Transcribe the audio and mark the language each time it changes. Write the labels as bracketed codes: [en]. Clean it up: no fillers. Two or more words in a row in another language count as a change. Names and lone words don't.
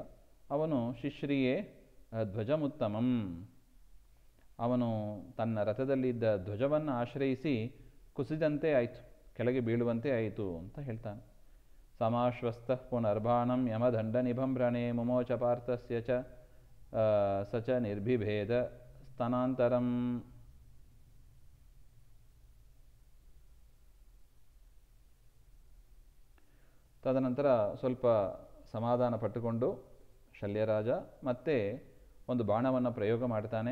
[kn] ಅವನು [sa] ಶಿಶ್ರಿಯೇ ಧ್ವಜಮುತ್ತಮಂ, [kn] ಅವನು ತನ್ನ ರಥದಲ್ಲಿದ್ದ ಧ್ವಜವನ್ನು ಆಶ್ರಯಿಸಿ ಕುಸಿದಂತೆ ಆಯಿತು, ಕೆಳಗೆ ಬೀಳುವಂತೆ ಆಯಿತು ಅಂತ ಹೇಳ್ತಾನೆ. [sa] ಸಮಾಶ್ವಸ್ತ ಪುನರ್ಬಾಣಂ ಯಮದಂಡ ನಿಭಂಭ್ರಣೆ ಮುಮೋಚ ಪಾರ್ಥಸ್ಯ ಚ ಸ ಚ ನಿರ್ಭಿಭೇದ ಸ್ತನಾಂತರಂ. [kn] ತದನಂತರ ಸ್ವಲ್ಪ ಸಮಾಧಾನ ಪಟ್ಟುಕೊಂಡು ಶಲ್ಯರಾಜ ಮತ್ತೆ ಒಂದು ಬಾಣವನ್ನು ಪ್ರಯೋಗ ಮಾಡ್ತಾನೆ.